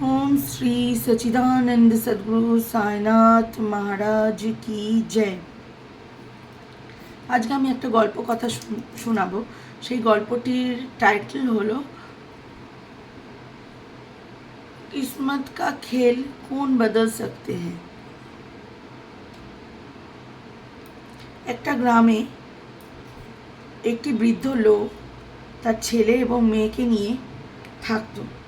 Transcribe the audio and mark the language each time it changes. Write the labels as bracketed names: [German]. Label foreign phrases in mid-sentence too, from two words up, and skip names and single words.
[Hindi] ओम श्री सच्चिदानंद सद्गुरु साईनाथ महाराज की जय। [Bangla] আজকে আমি একটা গল্প কথা শোনাবো। সেই গল্পটির টাইটেল হলো [Hindi] किस्मत का खेल कौन बदल सकते हैं। [Bangla] একটা গ্রামে একটি বৃদ্ধ লোক তার ছেলে এবং মেয়েকে নিয়ে থাকতো।